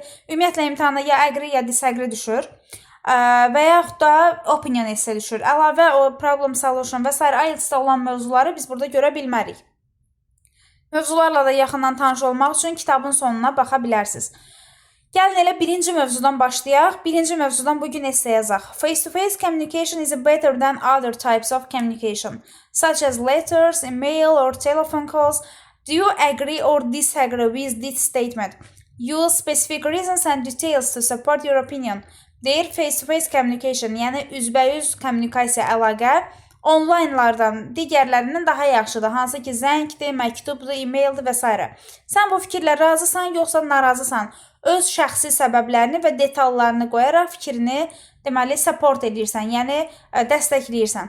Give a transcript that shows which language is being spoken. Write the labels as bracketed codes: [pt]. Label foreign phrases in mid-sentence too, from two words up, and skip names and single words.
[az] Ümumiyyətlə imtahana ya agree, ya disagree düşür. Və yaxud da opinion esse düşür. Əlavə o [en] problem solution [az] və s. IELTS-də olan mövzuları biz burada görə bilmərik. Mövzularla da yaxından tanış olmaq üçün kitabın sonuna baxa bilərsiniz. Gəlin elə birinci mövzudan başlayaq. Birinci mövzudan bugün esse yazaq. [en] Face-to-face communication is better than other types of communication, such as letters, email or telephone calls. Do you agree or disagree with this statement? Use specific reasons and details to support your opinion. [az] Deyir [en] face-to-face communication, [az] yəni üzbəyüz kommunikasiya, əlaqə onlaynlardan digərlərindən daha yaxşıdır. Hansı ki zəngdir, məktubdur, e-maildir və s. Sən bu fikirlə razısan, yoxsa narazısan? Öz şəxsi səbəblərini və detallarını qoyaraq fikrini deməli support edirsən, yəni dəstəkləyirsən.